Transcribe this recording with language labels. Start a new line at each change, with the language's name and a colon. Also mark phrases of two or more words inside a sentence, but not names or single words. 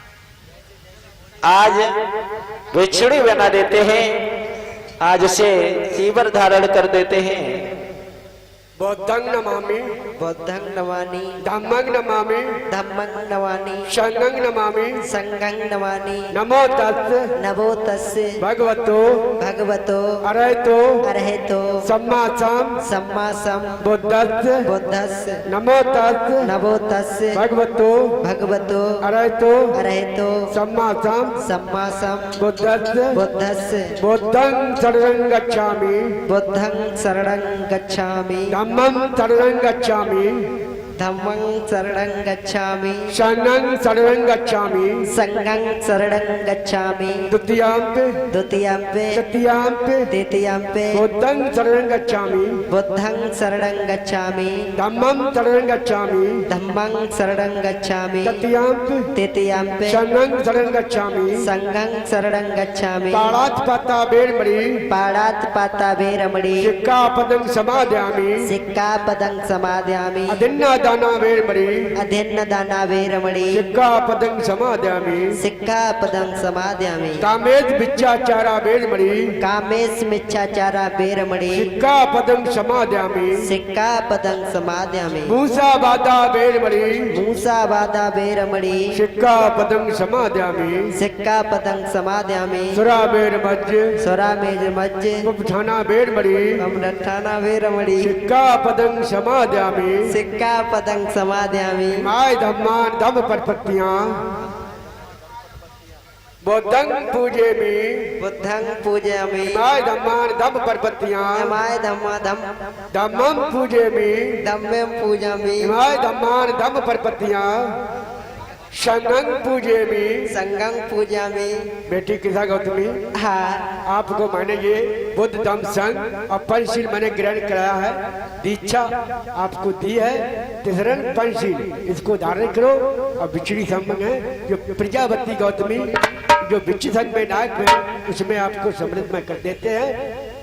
Hindi: आज भिक्षुणी बना देते हैं, आज उसे तीवर धारण कर देते हैं।
Pali: बौद्धं नमामि, बुद्धं नमामि, धम्मं नमामि, धम्मं नमामि, संघं नमामि, संघं नमामि। नमो तस् नमो तस्य भगवतो भगवतो अरहतो अरहतो सम्मा सम्मा सम बुद्धस्य बुद्धस्य नमो तस् नमो तस्य भगवतो भगवतो अरहतो अरहतो सम्मा सम्मा सम बुद्धस्य बुद्धस्य बुद्धं शरणं गच्छामि, बुद्धं शरणं गच्छामि, धम्मं शरणं गच्छामि, धम्मं शरणं गच्छामि, संघं शरणं गच्छामि, संघं शरणं गच्छामि। द्वितीयाम्पे द्वितीयम्पे तृतीयाम्पे तृतीयम्पे बुद्धं शरणं गच्छामि, बुद्धं शरणं गच्छामि, धम्मं शरणं गच्छामि, धम्मं शरणं गच्छामि, तृतीयाम्पे तृतीयम्पे संघं शरणं गच्छामि। संघं शरणं गच्छामि। पाणात् पाता बेरमणि पाणात् पाता वेरमणि सिक्कापदं समादयामि, सिक्कापदं समादयामि। अदिन्नादाना बेरमणि अध्ययनदाना वेरमणि सिक्कापदं समादयामि, सिक्कापदं समादयामि। कामेद मिच्छाचारा बेरमणि कामेश मिच्छाचारा वेरमणि सिक्कापदं समादयामि, सिक्कापदं समादयामि। मूसावादा बेरमणि मूसावादा वेरमणि सिक्कापदं समादयामि, सिक्कापदं समादयामि। सुराबेरमज्ज सुरामेरमज्ज उपठाना बेरमणि अमृताना वेरमणि सिक्कापदं समादयामि। सिक्कापदं समादयामि। माय धम्मान धम्म परपत्तियां बुद्धं पूजेमि, बुद्धं पूजयामि। माय धम्मान धम्म परपत्तियां माय धम्मा धम्मं पूजेमि, धम्मं पूजामि। माय धम्मान धम्म परपत्तियां संघं पूजेमि। संघं पूजामि।
Hindi: बेटी कृष्णा गौतमी, हाँ, आपको मैंने ये बुद्ध धम्म संघ और पंचशील मैंने ग्रहण कराया है, दीक्षा आपको दी है। तीसरन पंचशील इसको धारण करो। और बिछड़ी संघ है जो प्रजापति गौतमी जो बिच्छी संघ में नायक है, उसमें आपको सम्मिलित में कर देते हैं।